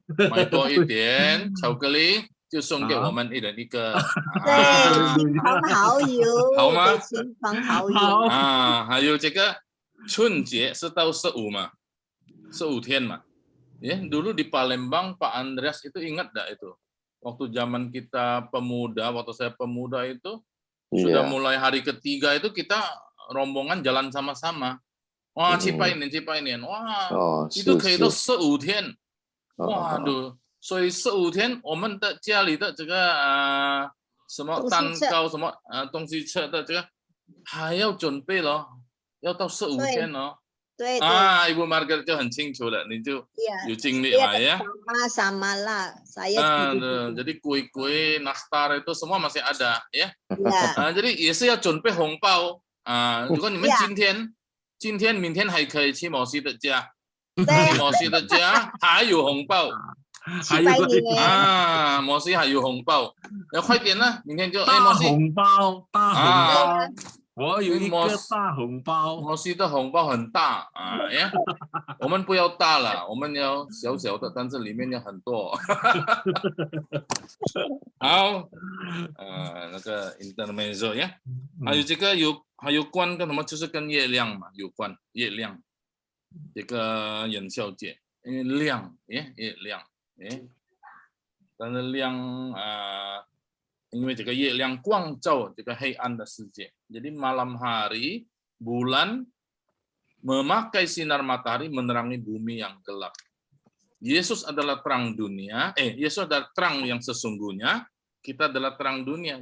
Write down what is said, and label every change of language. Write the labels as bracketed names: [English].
[Chinese] 买多一点巧克力，就送给我们一人一个。对，亲朋好友，好吗？对亲朋好友。好，还有这个春节是到15嘛，15天嘛. [Indonesian] Ya, dulu di Palembang Pak Andreas itu ingat enggak itu? Waktu zaman kita pemuda, waktu saya pemuda itu sudah mulai hari ketiga itu kita rombongan jalan sama-sama. Wah, cipainin. Wah, itu [Chinese] 可以到15天。 waduh，所以15天我们的家里的这个什么蛋糕什么东西吃的这个还要准备咯，要到15天哦。对 Ibu Margaret 就很清楚了，你就有经历嘛ya. [Indonesian] Sama lah, saya jadi kue-kue nastar itu semua masih ada ya. [Chinese] 对，也是要准备红包如果你们今天明天还可以去某西的家，去某西的家还有红包，还有某西还有红包，要快点呢，明天就大红包，大红包。我有一个大红包，摩西的红包很大呀，我们不要大了，我们要小小的，但是里面有很多。好，那个 intermezzo 呀，还有这个还有关跟什么，就是跟月亮嘛有关，月亮，这个元宵节，因为亮，月亮，但是亮因为这个月亮光照这个黑暗的世界， [Indonesian] jadi malam hari bulan memakai sinar matahari menerangi bumi yang gelap. Yesus adalah terang dunia, Yesus adalah terang yang sesungguhnya, kita adalah terang dunia.